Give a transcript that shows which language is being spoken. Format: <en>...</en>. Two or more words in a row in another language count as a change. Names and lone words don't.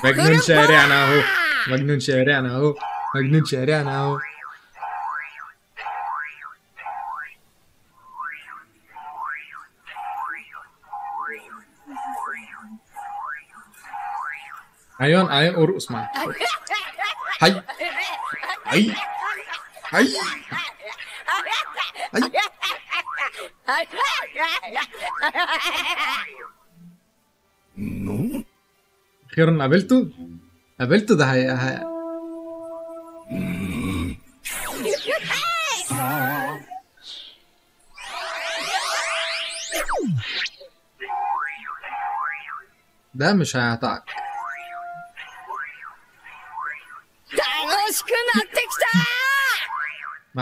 <ar>مجنون شارعنا اهو مجنون شارعنا اهو مجنون شارعنا اهو ايون ايون ارقص معايا هاي هاي هاي اخيرا قابلته ده ده مش هيعتقك</ar> <ja>楽しくなってきた</ja>